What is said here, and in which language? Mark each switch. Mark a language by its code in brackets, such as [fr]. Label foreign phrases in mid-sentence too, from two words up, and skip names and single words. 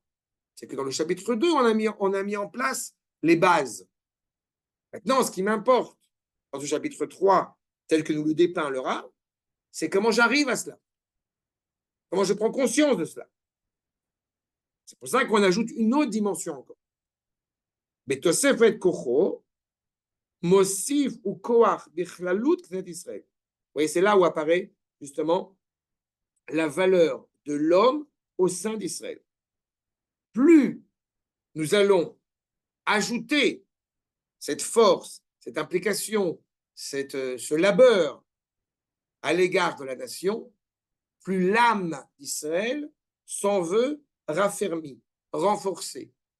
[fr] C'est que dans le chapitre 2, on a mis en place les bases. Maintenant, ce qui m'importe dans ce chapitre 3, tel que nous le dépeint le Rav, c'est comment j'arrive à cela. Comment je prends conscience de cela. C'est pour ça qu'on ajoute une autre dimension encore. [he] בתוספת כחו מוסיף הוא כח בכללות כנסת ישראל. [fr] Vous voyez, c'est là où apparaît justement la valeur de l'homme au sein d'Israël. Plus nous allons ajouter cette force, cette implication, ce labeur à l'égard de la nation, plus l'âme d'Israël s'en veut raffermie, renforcée.